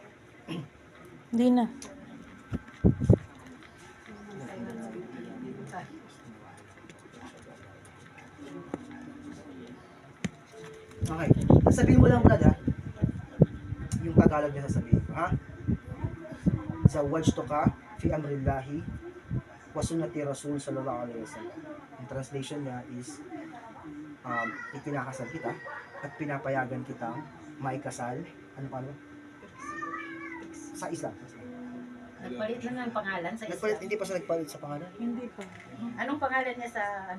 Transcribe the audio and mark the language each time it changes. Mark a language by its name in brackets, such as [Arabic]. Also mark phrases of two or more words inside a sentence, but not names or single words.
[Filipino] Hindi na. Okay. Sabihin mo lang Brad ha. Yung Tagalog na sasabihin ko ha. [Arabic] زوجتك في أمر الله وسنة رسول صلى الله عليه وسلم. [Filipino] Ang translation niya is ikinakasal kita at pinapayagan kitang maikasal. Ano pa no? Sa Islam. Nagpalit na ng pangalan sa Nagpalit, Islam. hindi pa siya nagpalit sa pangalan? Hindi pa. Anong pangalan niya sa